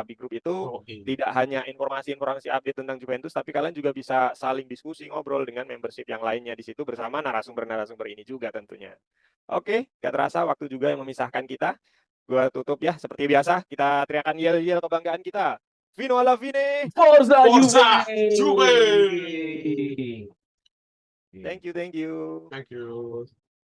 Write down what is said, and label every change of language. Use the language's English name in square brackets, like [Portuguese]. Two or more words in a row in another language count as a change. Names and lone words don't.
[Indonesian] Di grup itu tidak hanya informasi-informasi update tentang Juventus, tapi kalian juga bisa saling diskusi, ngobrol dengan membership yang lainnya di situ bersama narasumber-narasumber ini juga tentunya. Oke, gak terasa waktu juga yang memisahkan kita. Gue tutup ya, seperti biasa, kita teriakan yel-yel kebanggaan kita. [Italian] Fino alla fine! Forza Forza Juve! Juve! [Indonesian] Iya. [English] Thank you, thank you. Thank you.